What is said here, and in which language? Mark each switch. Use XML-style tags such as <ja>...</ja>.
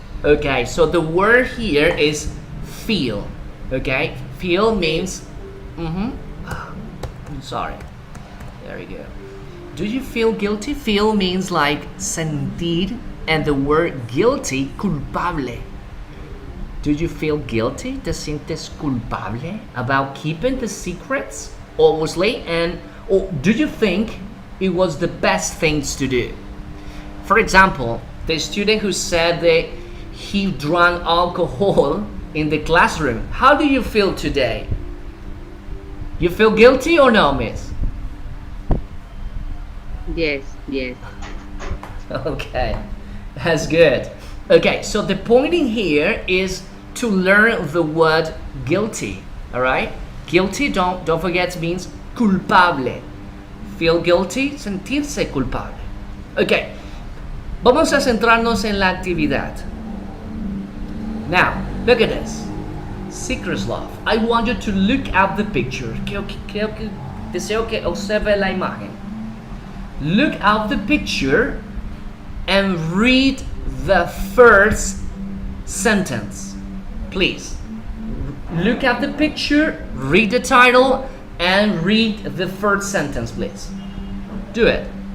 <en>Okay, so the word here is feel. Okay, feel means. Sorry. There we go. Do you feel guilty? Feel means like sentir, and the word guilty, culpable. Do you feel guilty?</en> <es>¿Te sientes culpable</es> <en>about keeping the secrets? Obviously, and or do you think it was the best things to do? For example, the student who said that he drank alcohol in the classroom. How do you feel today? You feel guilty or no, miss? Yes. Okay, that's good. Okay, so the point in here is to learn the word guilty. All right, guilty. Don't forget means culpable. Feel guilty,</en> <es>sentirse culpable. Okay, vamos a centrarnos en la actividad.</es> <en>Now, look at this. Secret love. I want you to look at the picture.</en> <es>Deseo que observe la imagen.</es> <en>Look at the picture and read the first sentence. Please. Look at the picture, read the title, and read the first sentence, please. Do it.</en>